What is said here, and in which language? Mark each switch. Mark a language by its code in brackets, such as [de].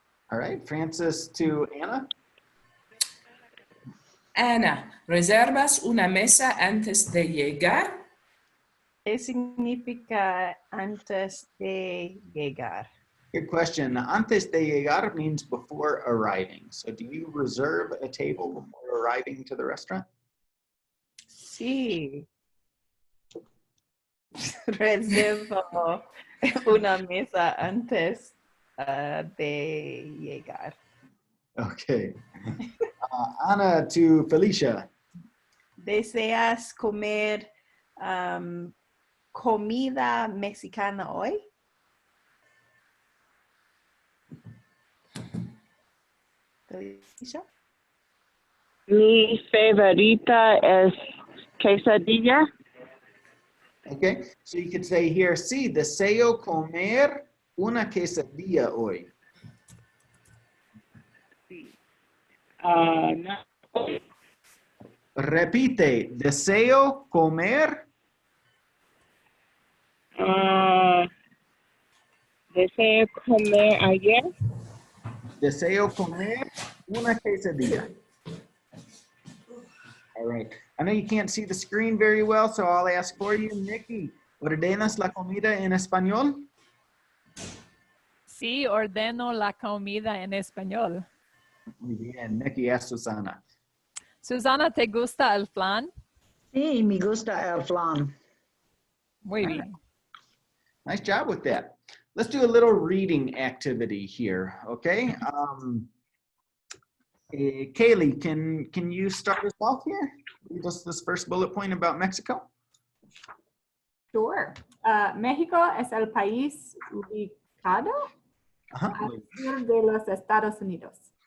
[en] All right, Francis to Anna. [es] Ana, ¿reservas una mesa antes de llegar? ¿Qué significa antes de llegar? [en] Good question. [es] Antes de llegar [en] means before arriving. So do you reserve a table before arriving to the restaurant? [es] Sí. Reservo una mesa antes de llegar. [en] Okay. Ana to Felicia. [es] ¿Deseas comer comida mexicana hoy? Felicia? Mi favorita es quesadilla. [en] Okay, so you could say here, [es] sí, deseo comer una quesadilla hoy? No. Repite, deseo comer. Deseo comer ayer. Deseo comer una quesadilla. [en] All right. I know you can't see the screen very well, so I'll ask for you, Nikki. [es] ¿Ordenas la comida en español? Sí, ordeno la comida en español. Muy bien. Nikki, ask Susana. Susana, ¿te gusta el flan? Sí, me gusta el flan. Muy bien. [en] Nice job with that. Let's do a little reading activity here, okay? Kaylee, can you start us off here? Just this first bullet point about Mexico. Sure. [es] México es el país ubicado Uh-huh. al sur de los Estados Unidos.